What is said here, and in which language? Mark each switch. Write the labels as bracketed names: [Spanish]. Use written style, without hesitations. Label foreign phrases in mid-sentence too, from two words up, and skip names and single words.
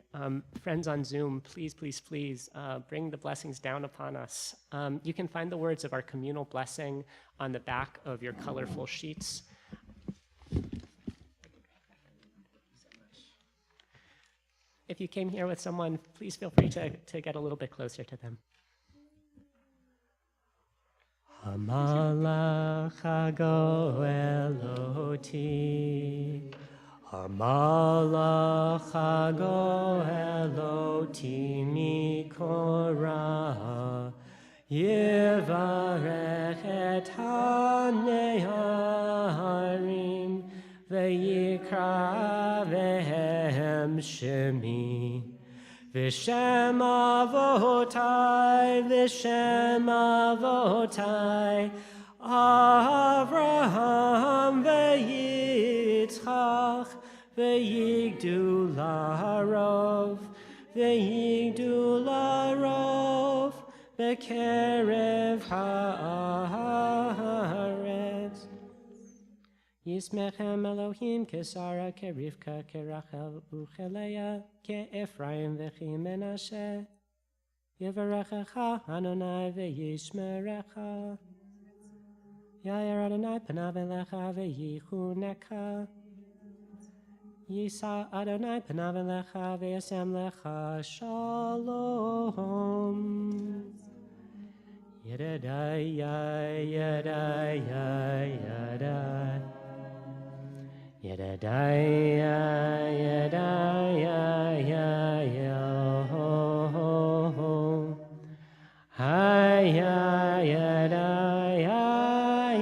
[English] Friends on Zoom, please, please, please bring the blessings down upon us. You can find the words of our communal blessing on the back of your colorful sheets. If you came here with someone, please feel free to get a little bit closer to them. [Hebrew] המלאך הגואל אותי, המלאך הגואל אותי מכל רע, יברך את הנערים, ויקרא בהם שמי, ושם אבותי, ושם אבותי, אברהם ויצחק, וידגו לרוב, וידגו לרוב, בקרב הארץ. ישמך אלהים כשרה כרבקה כרחל וכלאה כאפרים וכמנשה. יברכך יהוה וישמרך. יאר יהוה פניו אליך ויחנך. ישא יהוה פניו אליך וישם לך שלום. Yedai yedai yedai. Yedai yedai yedai ho. Hi yedai